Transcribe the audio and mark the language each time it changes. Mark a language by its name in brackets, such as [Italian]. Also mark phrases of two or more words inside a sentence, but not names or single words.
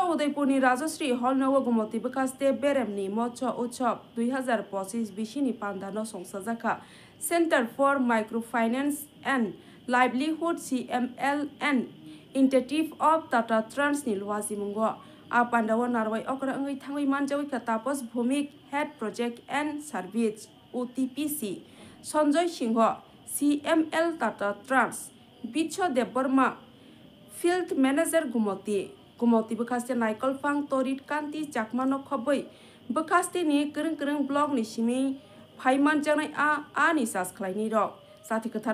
[Kok Borok] उदयपुरनि राजश्री हल नव गुमती बकास्ते बेरेमनि मत्स्य उत्सव 2025 बिसिनि पान्डानो संसाजाखा [English] Center for Micro Finance and Livelihood [Kok Borok] CMLN [English] initiative of [Kok Borok] टाटा ट्रांस नि लुवाजी मुंगो आ पांडावो नारवाई अकरा अंगै थांगै मानजावै का तापस भूमिक [English] head project and service [Kok Borok] OTPC संजय सिंह CML टाटा ट्रांस बिच्छो देवबर्मा [English] field manager [Kok Borok] गुमती बकास्ते नाइकल फांग तोरित कांति चाकमानो खबै बकास्ते नि करं ब्लॉग नि सिमी फाइमान जानाय आ नि सास खलायनि रक साथि कथार